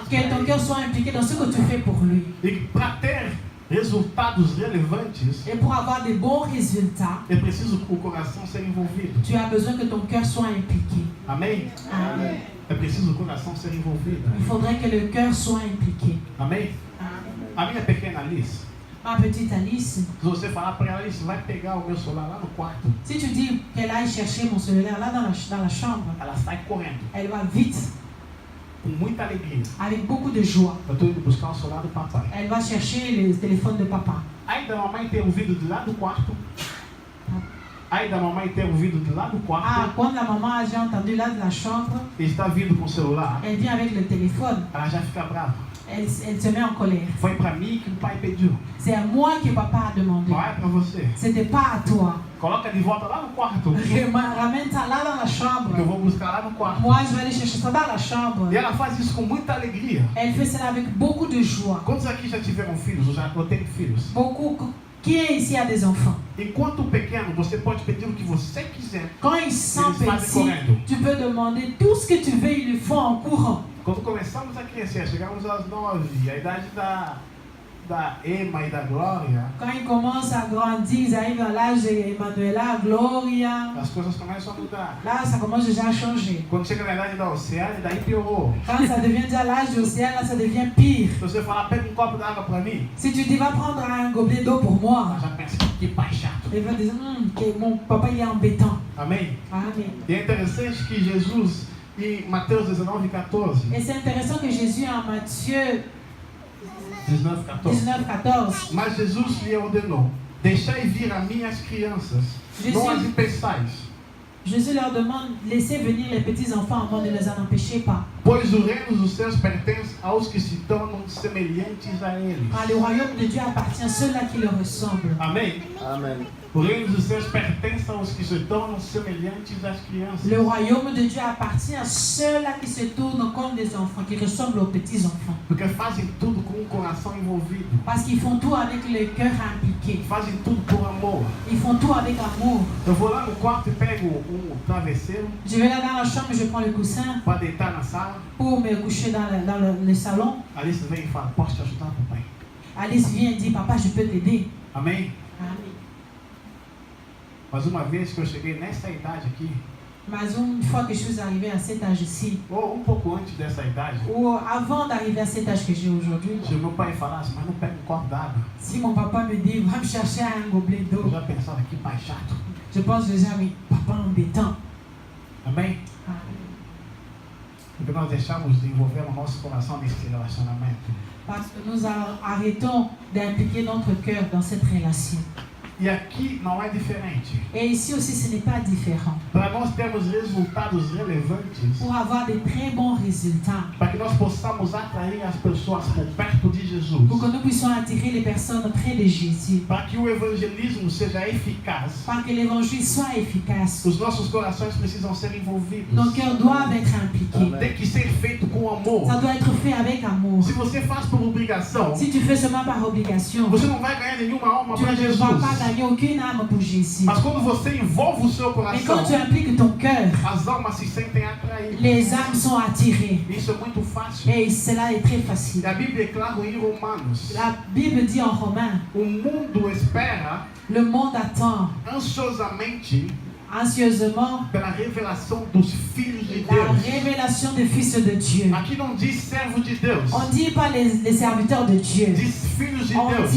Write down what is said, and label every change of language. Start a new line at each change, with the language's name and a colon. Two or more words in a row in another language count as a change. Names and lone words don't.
French: Que ton cœur soit impliqué dans ce que tu fais pour lui.
Portuguese: E para ter resultados relevantes,
French: Et pour avoir des bons résultats,
Portuguese: é preciso o coração ser envolvido.
French: tu as besoin que ton cœur soit impliqué.
Portuguese: Amém?
French: Amen.
Portuguese: É preciso o coração ser envolvido.
French: Il faudrait que le cœur soit impliqué.
Portuguese: Amém? A minha pequena Alice,
French: Ma petite Alice,
Portuguese: se você falar para ela: Alice, vai pegar o meu celular lá no quarto,
French: si tu dis qu'elle aille chercher mon cellulaire là dans la chambre,
Portuguese: ela sai correndo.
French: elle va vite.
Portuguese: com muita alegria.
French: avec beaucoup de joie.
Portuguese: Eu estou indo buscar o celular do papai.
French: Elle va chercher le téléphone de papa.
Portuguese: Aí da mamãe ter ouvido de lá do quarto. Aí da mamãe ter ouvido de lá do Ah, quarto.
French: quand la maman a déjà entendu là de la chambre,
Portuguese: E está vindo com o celular.
French: elle vient avec le téléphone.
Portuguese: Ela já fica brava.
French: Elle se met en colère.
Portuguese: Foi para mim que o pai pediu.
French: C'est à moi que papa a demandé.
Portuguese: Não é para você.
French: C'était pas à toi.
Portuguese: Coloca de volta lá no quarto.
French: Ramène ça là dans la
Portuguese: Que eu
French: chambre.
Portuguese: vou buscar lá no quarto.
French: Moi, je vais aller chercher ça dans la chambre.
Portuguese: E ela faz isso com muita alegria.
French: Elle fait cela avec beaucoup de joie.
Portuguese: Quantos aqui já tiveram filhos? Eu tenho filhos.
French: Beaucoup. Qui est ici a des enfants?
Portuguese: Enquanto pequeno, você pode pedir o que você quiser.
French: Quand ils sont
Portuguese: Eles fazem
French: petits,
Portuguese: correndo.
French: tu peux demander tout ce que tu veux, ils le font en courant.
Portuguese: Quando começamos a crescer, chegamos às 9, a idade da Emma e da Glória,
French: Quand ils commencent à grandir, ils arrivent à l'âge d'Emmanuela, Gloria.
Portuguese: as coisas começam a mudar.
French: Là, ça commence déjà à changer.
Portuguese: Quando chega na idade da Oceane, daí piorou.
French: Quand ça devient déjà l'âge de l'océan, là, ça devient pire.
Portuguese: Se você falar, pega um copo d'água para mim,
French: Si tu dis, va prendre un gobelet d'eau pour moi,
Portuguese: ela já pensa, que pai chato.
French: il va dire, mon papa, il est embêtant.
Portuguese: Amém?
French: Amen.
Portuguese: E é interessante que Jesus, em Mateus 19:14,
French: Et c'est intéressant que Jésus, en Matthieu 19:14, 19, 14,
Portuguese: mas Jesus lhe ordenou, deixai vir a mim as crianças, não as impeçais,
French: Jésus leur demande, laissez venir les petits-enfants avant de les en empêcher pas.
Portuguese: pois o reino dos céus pertence aos que se tornam semelhantes a eles.
French: Car le royaume de Dieu appartient à ceux-là qui le ressemblent.
Portuguese: Amém?
French: Amen.
Portuguese: O reino dos céus pertence aos que se tornam semelhantes às crianças.
French: Le royaume de Dieu appartient à ceux-là qui se tournent comme des enfants, qui ressemblent aux petits-enfants.
Portuguese: Porque fazem tudo com o coração envolvido.
French: Parce qu'ils font tout avec le cœur impliqué.
Portuguese: Fazem tudo por amor.
French: Ils font tout avec amour.
Portuguese: Eu vou lá no quarto e pego travesseiro
French: Je vais là dans la chambre, je prends le coussin
Portuguese: para deitar na sala.
French: pour me coucher dans le salon.
Portuguese: Alice vem e fala, posso te ajudar, papai?
French: Alice vient et dit, papa, je peux t'aider.
Portuguese: Amém?
French: Amen.
Portuguese: Mas uma vez que eu cheguei nessa idade aqui,
French: Mais une fois que je suis arrivée à cet âge-ci,
Portuguese: ou pouco antes dessa idade,
French: ou avant d'arriver à cet âge que j'ai aujourd'hui,
Portuguese: se meu pai falasse, mas não pega um copo d'água,
French: si mon papa me dit, va me chercher un gobelet d'eau,
Portuguese: eu já pensava, que pai chato.
French: je pense déjà, mais papa embêtant.
Portuguese: Amém? Porque nós deixamos de envolver o nosso coração nesse relacionamento.
French: Parce que nous arrêtons d'impliquer notre cœur dans cette relation.
Portuguese: E aqui não é diferente.
French: Et ici aussi, ce n'est pas différent.
Portuguese: Para nós termos resultados relevantes,
French: Pour avoir de très bons résultats,
Portuguese: para que nós possamos atrair as pessoas por perto de Jesus,
French: pour que nous puissions attirer les personnes près de Jésus,
Portuguese: para que o evangelismo seja eficaz,
French: pour que l'évangile soit efficace,
Portuguese: os nossos corações precisam ser envolvidos.
French: nos cœurs doivent être impliqués.
Portuguese: Tem que ser feito com amor.
French: Ça doit être fait avec amour.
Portuguese: Se você faz por obrigação,
French: Si tu fais seulement par obligation,
Portuguese: você não vai ganhar nenhuma alma
French: tu
Portuguese: para
French: ne
Portuguese: Jesus.
French: vas pas gagner aucune âme pour Jésus.
Portuguese: Mas quando você envolve o seu
French: Mais quand
Portuguese: coração,
French: tu impliques ton cœur,
Portuguese: as almas se sentem atraídas.
French: les âmes sont attirées.
Portuguese: Isso é muito fácil.
French: Et cela est très
Portuguese: E
French: facile.
Portuguese: a Bíblia é clara em Romanos.
French: La Bible dit en Romains,
Portuguese: O mundo espera
French: le monde attend
Portuguese: ansiosamente
French: anxieusement
Portuguese: pela revelação dos filhos de
French: la
Portuguese: Deus.
French: révélation des fils de Dieu.
Portuguese: Aqui não diz servo de Deus,
French: On ne dit pas les serviteurs de Dieu.
Portuguese: diz filhos de
French: On
Portuguese: Deus.